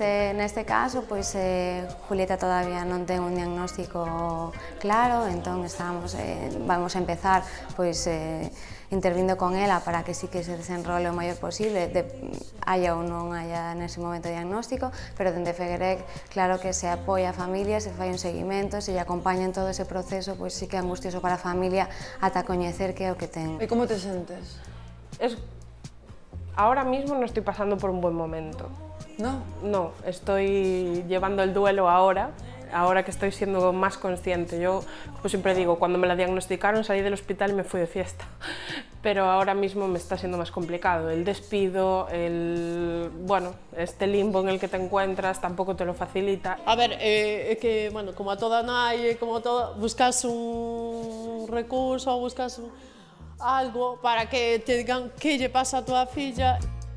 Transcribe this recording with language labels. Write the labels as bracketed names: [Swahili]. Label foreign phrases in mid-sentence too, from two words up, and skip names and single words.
[Galician] Neste caso, pois, Julieta todavía non ten un diagnóstico claro, entón vamos a empezar pois, intervindo con ela para que sí que se desenrole o maior posible, haya ou non haya nese momento diagnóstico, pero dende Fegerec, claro que se apoia a familia, se fai un seguimento, se lle acompaña en todo ese proceso, pois sí que é angustioso para a familia ata coñecer que é o que ten. E como te sentes? [Spanish] Ahora mismo no estoy pasando por un buen momento. No? No, estoy llevando el duelo ahora que estoy siendo más consciente. Yo, como siempre digo, cuando me la diagnosticaron salí del hospital y me fui de fiesta, pero ahora mismo me está siendo más complicado. El despido, bueno, este limbo en el que te encuentras tampoco te lo facilita. [Galician] A ver, é que, bueno, como a toda nai, como a toda, buscas un recurso, buscas algo para que te digan que lle pasa a tua filla.